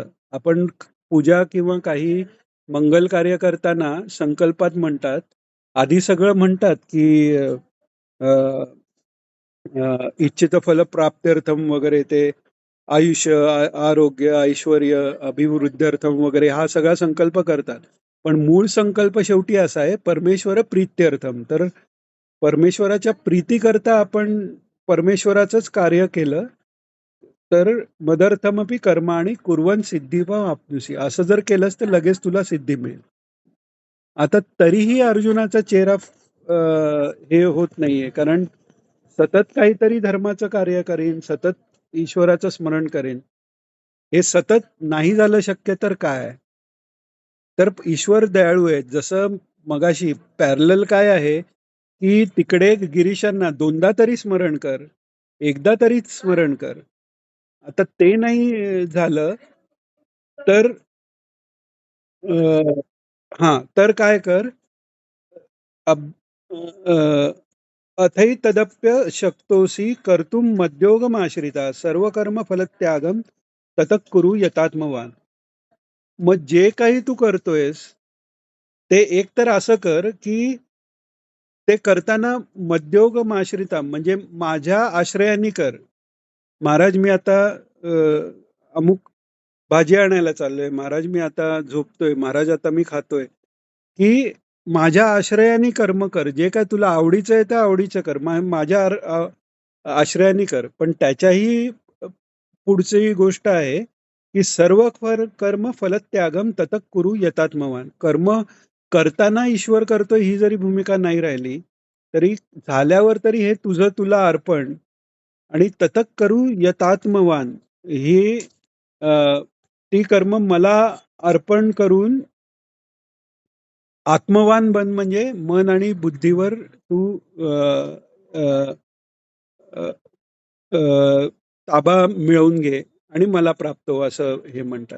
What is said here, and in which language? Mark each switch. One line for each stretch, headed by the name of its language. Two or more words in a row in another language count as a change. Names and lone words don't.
Marathi: आपण पूजा किंवा काही मंगल कार्य करताना संकल्पात म्हणतात, आधी सगळं म्हणतात, की
Sanskrit: इच्छित फल प्राप्त्यर्थम
Marathi: वगैरे, ते आयुष्य, आरोग्य, ऐश्वर्य, अभिवृद्ध्यर्थम वगैरे हा सगळा संकल्प करतात. पण मूळ संकल्प शेवटी असा आहे,
Sanskrit: परमेश्वर प्रीत्यर्थम.
Marathi: तर परमेश्वराच्या प्रीतीकरता आपण परमेश्वराचंच कार्य केलं, तर
Sanskrit: मदर्थमपि कर्माणि कुर्वन् सिद्धिं वाप्नुसी.
Marathi: असं जर केलंस तर लगेच तुला सिद्धी मिळेल. आता तरीही अर्जुनाचा चेहरा हे होत नाहीये, कारण सतत काहीतरी धर्माचं कार्य करीन, सतत ईश्वराचं स्मरण करेन. हे सतत नाही झालं शक्य तर काय? तर ईश्वर दयाळू आहे. जसं मगाशी पॅरलल काय आहे, की तिकडे गिरीशांना दोनदा तरी स्मरण कर, एकदा तरीच स्मरण कर. आता ते नाही झालं, तर हां, तर काय कर, अब अ,
Sanskrit: अथैतदप्य शक्तोसी कर्तुम मद्योगमाश्रिता सर्वकर्म फलत्यागम ततः कुरु यतात्मवान.
Marathi: मग जे काही तू करतोयस ते एक तर असं कर की ते करताना मद्योगमाश्रिता म्हणजे माझ्या आश्रयाने कर. महाराज मी आता अमुक भाजी आणायला चाललोय, महाराज मी आता झोपतोय, महाराज आता मी खातोय, की माझ्या आश्रयाने कर्म कर. जे काय तुला आवडीचं आहे त्या आवडीचं कर. माझ्या आश्रयाने कर. पण त्याच्याही पुढची गोष्ट आहे की
Sanskrit: सर्व कर्म फलत्यागम ततः कुरु यतात्मवान.
Marathi: कर्म करताना ईश्वर करतोय ही जरी भूमिका नाही राहिली तरी झाल्यावर तरी हे तुझं तुला अर्पण आणि
Sanskrit: ततः करू यतात्मवान
Marathi: ही ती कर्म मला अर्पण करून आत्मवान बन म्हणजे मन आणि बुद्धीवर तू अ, अ, अ, अ, ताबा मिळवून घे आणि मला प्राप्त हो असं हे म्हणतात.